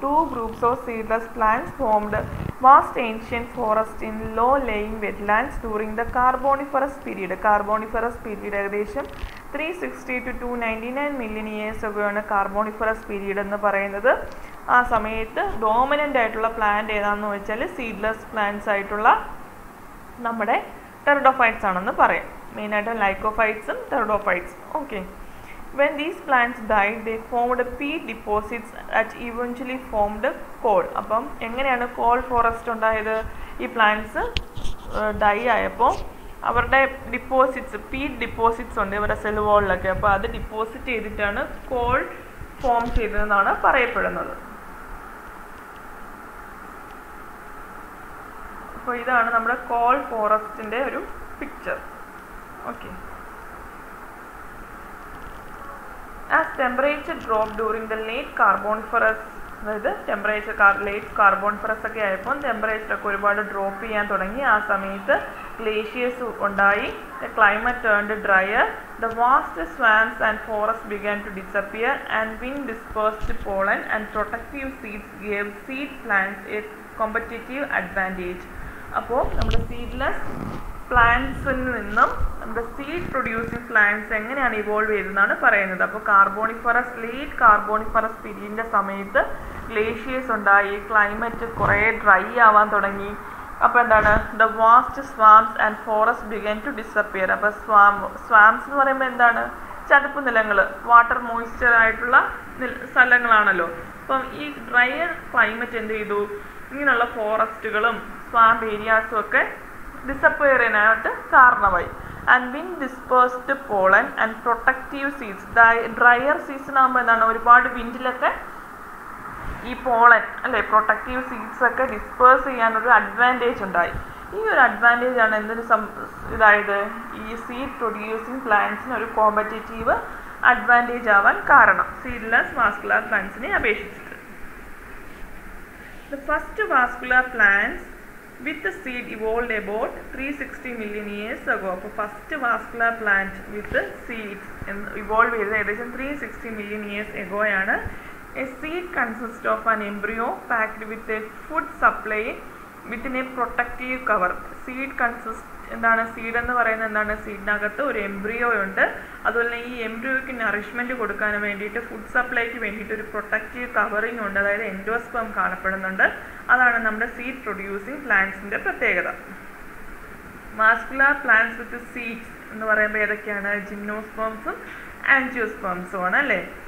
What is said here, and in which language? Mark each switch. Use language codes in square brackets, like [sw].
[en] 2 groups of seedless plants formed vast ancient forest in low laying wetlands during the Carboniferous period. [ml] Carboniferous period ഏകദേശം [en] 360 to 299 million years ago [ml] ആണ് Carboniferous period എന്ന് പറയുന്നത്. ആ സമയത്ത് dominant ആയിട്ടുള്ള plant ഏതാണെന്ന് വെച്ചാൽ സീഡ്ലെസ് പ്ലാന്റ്സ് ആയിട്ടുള്ള നമ്മുടെ ടെറിഡോഫൈറ്റ്സ് ആണെന്ന് പറയാം. മെയിനായിട്ട് ലൈക്കോഫൈറ്റ്സും ടെറിഡോഫൈറ്റ്സും. [en] Okay, when these plants died they formed peat deposits that eventually formed coal. [ml] അപ്പം എങ്ങനെയാണ് കോൾ ഫോറസ്റ്റ് ഉണ്ടായത്? ഈ പ്ലാന്റ്സ് ഡൈ ആയപ്പോൾ അവരുടെ ഡിപ്പോസിറ്റ്സ്, പീറ്റ് ഡിപ്പോസിറ്റ്സ് ഉണ്ട് ഇവരുടെ സെൽ വോളിലൊക്കെ. അപ്പോൾ അത് ഡിപ്പോസിറ്റ് ചെയ്തിട്ടാണ് കോൾ ഫോം ചെയ്തതെന്നാണ് പറയപ്പെടുന്നത്. അപ്പോൾ ഇതാണ് നമ്മുടെ കോൾ ഫോറസ്റ്റിൻ്റെ ഒരു picture. Okay, [en] as temperature drop during the late Carboniferous, [ml] അതായത് ലേറ്റ് കാർബോണിഫറസ് ഒക്കെ ആയപ്പോൾ ടെമ്പറേച്ചറൊക്കെ ഒരുപാട് ഡ്രോപ്പ് ചെയ്യാൻ തുടങ്ങി. ആ സമയത്ത് glaciers ഉണ്ടായി. [en] The climate turned drier. The vast swamps and forests began to disappear, and wind dispersed pollen and protective seeds gave seed plants a competitive advantage. [ml] അപ്പോൾ നമ്മുടെ സീഡ്ലെസ് പ്ലാന്റ്സിൽ നിന്നും നമ്മുടെ സീഡ് പ്രൊഡ്യൂസിങ് പ്ലാന്റ്സ് എങ്ങനെയാണ് ഇവോൾവ് ചെയ്തതെന്നാണ് പറയുന്നത്. അപ്പോൾ late Carboniferous പീരീഡിൻ്റെ സമയത്ത് glaciers ഉണ്ടായി, ക്ലൈമറ്റ് കുറേ ഡ്രൈ ആവാൻ തുടങ്ങി. അപ്പോൾ എന്താണ്, [en] The vast swamps and forest began to disappear. [ml] അപ്പോൾ സ്വാംസ് എന്ന് പറയുമ്പോൾ എന്താണ്, ചതുപ്പ് നിലങ്ങൾ, വാട്ടർ മോയ്സ്ചർ ആയിട്ടുള്ള സ്ഥലങ്ങളാണല്ലോ. അപ്പം ഈ ഡ്രയർ ക്ലൈമറ്റ് എന്ത് ചെയ്തു, ഇങ്ങനെയുള്ള ഫോറസ്റ്റുകളും സ്വാമ്പ് ഏരിയാസും ഒക്കെ ഡിസപ്പിയർ ചെയ്യാനായിട്ട് കാരണമായി. [en] And wind dispersed pollen and protective seeds. [ml] Dryer season ആകുമ്പോൾ എന്താണ്, ഒരുപാട് വിൻഡിലൊക്കെ ഈ പോളൻ അല്ലേ പ്രൊട്ടക്റ്റീവ് സീഡ്സ് ഒക്കെ ഡിസ്പേഴ്സ് ചെയ്യാനൊരു അഡ്വാൻറ്റേജ് ഉണ്ടായി. ഈ ഒരു അഡ്വാൻറ്റേജ് ആണ് എന്തൊരു ഇതായത് ഈ സീഡ് പ്രൊഡ്യൂസിങ് പ്ലാന്റ്സിന് ഒരു കോമ്പറ്റേറ്റീവ് അഡ്വാൻറ്റേജ് ആവാൻ കാരണം, സീഡ്ലെസ് വാസ്കുലർ പ്ലാന്റ്സിനെ അപേക്ഷിച്ചിട്ട്. [en] The first vascular plants with the seed evolved about 360 million years ago. [ml] അപ്പോൾ ഫസ്റ്റ് വാസ്കുലർ പ്ലാന്റ് വിത്ത് സീഡ്സ് ഇവോൾവ് ചെയ്തത് ഏകദേശം [en] 360 million years ago [ml] ആണ്. [en] A seed consists of an embryo packed with a food supply within a protective cover. [ml] Seed consists എന്താണ്, seed എന്ന് പറയുന്നത് എന്താണ്, സീഡിനകത്ത് ഒരു embryo ഉണ്ട്. അതുപോലെ ഈ എംബ്രിയോയ്ക്ക് നറിഷ്മെൻറ്റ് കൊടുക്കാൻ വേണ്ടിയിട്ട് ഫുഡ് സപ്ലൈക്ക് വേണ്ടിയിട്ട് ഒരു പ്രൊട്ടക്റ്റീവ് കവറിങ് ഉണ്ട്, അതായത് എൻഡോസ്പേം കാണപ്പെടുന്നുണ്ട്. അതാണ് നമ്മുടെ സീഡ് പ്രൊഡ്യൂസിങ് പ്ലാന്റ്സിൻ്റെ പ്രത്യേകത. വാസ്കുലർ പ്ലാന്റ്സ് വിത്ത് സീഡ്സ് എന്ന് പറയുമ്പോൾ ഏതൊക്കെയാണ്, ജിംനോസ്പേംസും ആൻജിയോസ്പേംസും ആണ് അല്ലേ.